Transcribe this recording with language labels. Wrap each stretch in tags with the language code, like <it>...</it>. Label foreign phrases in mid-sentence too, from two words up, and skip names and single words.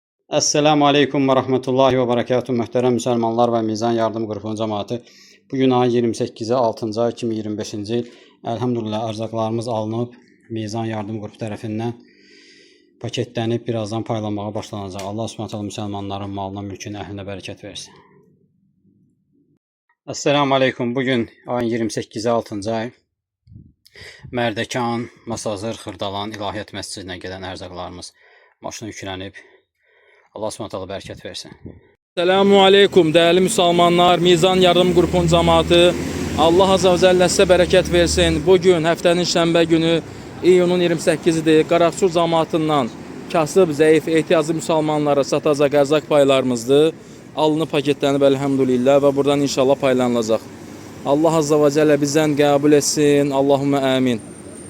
<ar>السلام عليكم ورحمة الله وبركاته.</ar> <tr>Muhterem Müslümanlar ve Mizan Yardım Grupunun cemaati. Bugün ayın 28'i 6.</tr> <az>ay 2025-ci il. Elhamdülillah ərzaqlarımız alınıb Mizan Yardım Grupu tərəfindən paketlənib birazdan paylanmağa başlanacaq.</az> <ar>الله سبحانه</ar> <az>müsəlmanların malına, mülkünə, əhlinə bərəkət versin.</az> <ar>السلام عليكم.</ar> <tr>Bugün ayın 28'i 6.</tr> <az>ay Mərdəkan, Masazır, Xırdalan İlahiyyat Məscidinə gedən ərzaqlarımız maşına yüklənib.</az> <ar>الله سبحانه</ar> <az>bərəkət versin.</az> <ar>سلام عليكم</ar> <tr>değerli Müslümanlar, Mizan Yardım Grupunun cemaati.</tr> <ar>الله عز وجل</ar> <tr>size bereket versin.</tr> <az>Bugün həftənin şənbə günü iyunun 28'idir. Qaraqsur cemaatindən kasıb, zəif, ehtiyaclı Müslümanlara satacaq ərzaq paylarımızdır. Alınıb paketlənib elhamdülillah ve buradan inşallah paylanılacaq.</az> <ar>الله عز وجل</ar> <az>bizden qəbul etsin.</az> <ar>اللهم آمين.</ar>